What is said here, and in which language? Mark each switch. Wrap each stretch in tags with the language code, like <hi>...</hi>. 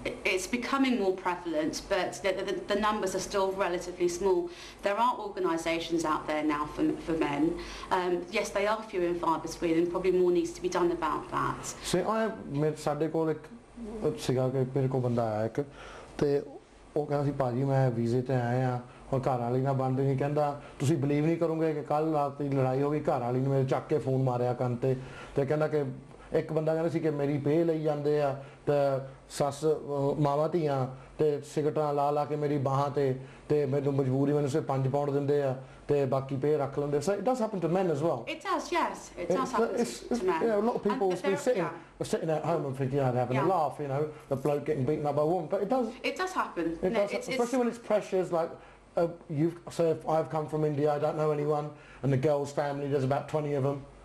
<en>It's becoming more prevalent, but the numbers are still relatively small. There are organisations out there now for men. Yes, they are few and far between, and probably more needs to be done about that.</en> <pa>So ਸਾਡੇ ਕੋਲ ਇੱਕ ਸੀਗਾ ਕਿ ਮੇਰੇ ਕੋਲ ਬੰਦਾ ਆਇਆ ਇੱਕ ਤੇ ਉਹ ਕਹਿੰਦਾ ਸੀ ਭਾਜੀ ਮੈਂ ਵੀਜ਼ੇ ਤੇ ਆਇਆ ਆ ਔਰ ਘਰ ਵਾਲੀ ਨਾਲ ਬਣ ਰਹੀ ਕਹਿੰਦਾ ਤੁਸੀਂ ਬਲੀਵ ਨਹੀਂ ਕਰੋਗੇ ਕਿ ਕੱਲ ਰਾਤ ਦੀ ਲੜਾਈ ਹੋ ਗਈ ਘਰ ਵਾਲੀ ਨੇ ਮੇਰੇ ਚੱਕ ਕੇ ਫੋਨ ਮਾਰਿਆ ਕੰਨ ਤੇ ਕਹਿੰਦਾ ਕਿ ਇੱਕ ਬੰਦਾ ਕਹਿੰਦਾ ਸੀ ਕਿ ਮੇਰੀ ਪੇ ਲਈ ਜਾਂਦੇ ਆ ਤੇ ਸੱਸ ਮਾਵਾਂ ਧੀਆਂ ਤੇ ਸਿਗਰਟਾਂ ਲਾ ਕੇ ਮੇਰੀ ਬਾਹਾਂ ਤੇ ਮੈਨੂੰ ਮਜਬੂਰੀ ਮੈਨੂੰ ਸਿਰ 5 ਪਾਉਂਡ ਦਿੰਦੇ ਆ ਤੇ ਬਾਕੀ ਪੇ ਰੱਖ ਲੈਂਦੇ.</pa> <en>So it does happen to men as well. It does, yes. It does happen to men. Yeah, a lot of people will be sitting at home and thinking, they're having a laugh, you know, the bloke getting beaten up by a woman. But it does. It does happen. It does, especially when it's pressures like, so if I've come from India, I don't know anyone, and the girl's family, there's about 20 of them.</en>